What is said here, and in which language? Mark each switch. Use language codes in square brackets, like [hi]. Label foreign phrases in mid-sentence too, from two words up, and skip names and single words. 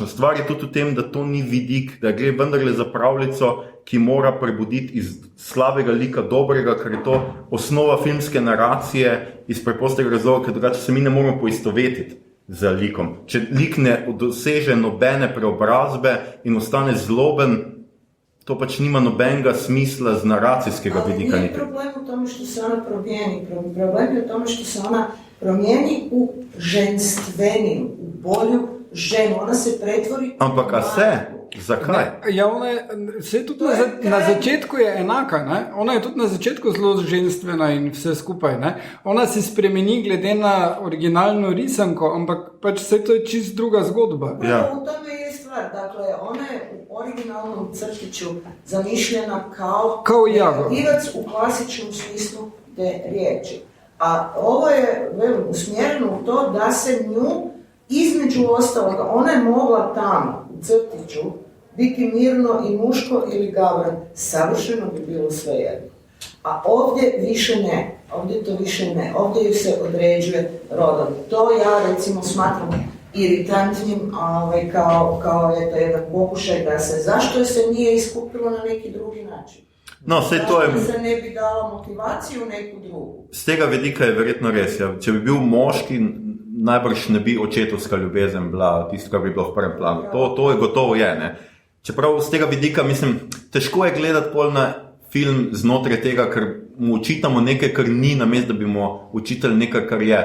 [sl] Stvar je tudi v tem, da to ni vidik, da gre vendarle za pravljico, ki mora prebuditi iz slabega lika dobrega, ker je to osnova filmske naracije iz preprostega razloga, ker drugače se mi ne moramo poistovetiti z likom. Če lik ne doseže nobene preobrazbe in ostane zloben, to pač nima nobenega smisla z naracijskega vidika. [hr] Ali nije problem u tome što se ona promijeni, problem je u tome što se ona promijeni u ženstveniju, u bolju ženu, ona se pretvori... [sl] Ampak a se? Zakaj? Ja, ona je, vse tudi na začetku je enaka, ne? Ona je tudi na začetku zelo ženstvena in vse skupaj. Ne? Ona se spremeni glede na originalno risanko, ampak pač vse to je čist druga zgodba. Ja. [hr] U tome je stvar, dakle, ona je u originalnom crtiću zamišljena kao negativac u klasičnom smislu te riječi. A ovo je usmjereno u to da se nju između ostaloga, ona je mogla tamo u crtiću biti mirno i muško ili gavran, savršeno bi bilo sve jedno. A ovdje više ne, ovdje to više ne, ovdje ju se određuje rodom. To ja recimo smatram iritantnim kao jedan pokušaj da se, zašto se nije iskupilo na neki drugi način? No, to je... se ne bi dala motivaciju neku drugu. [sl] Z tega vidika je verjetno res. Ja. Če bi bil moški, najbrž ne bi očetovska ljubezen bila tisto, kar bi bilo v prvem planu. To je gotovo je. Ne. Čeprav z tega vidika, mislim, težko je gledati pol na film znotraj tega, ker mu učitamo nekaj, kar ni, namesto da bi mu učitali nekaj, kar je.